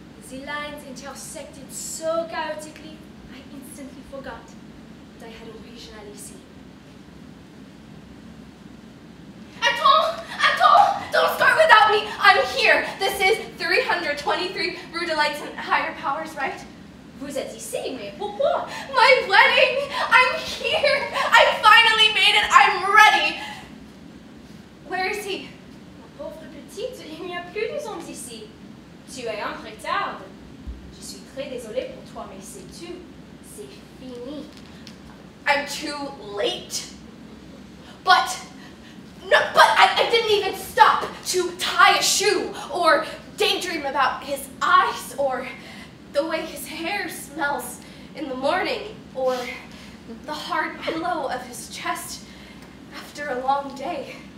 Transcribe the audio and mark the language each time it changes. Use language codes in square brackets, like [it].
[en] The lines intersected so chaotically, I instantly forgot what I had originally seen. [fr] Attends! [en] Don't start without me! I'm here! This is 323 Rue de Lights and Higher Powers, right? [fr] Vous êtes ici, mais pourquoi? [en] My wedding! I'm here! I finally made it! I'm ready! Where is he? [fr] Ma pauvre petite, il n'y a plus de hommes ici. Tu es en retard. Je suis très désolée pour toi, mais sais-tu, c'est fini. [en] I'm too late. But I didn't even stop to tie a shoe or daydream about his eyes or the way his hair smells in the morning or the hard pillow of his chest after a long day.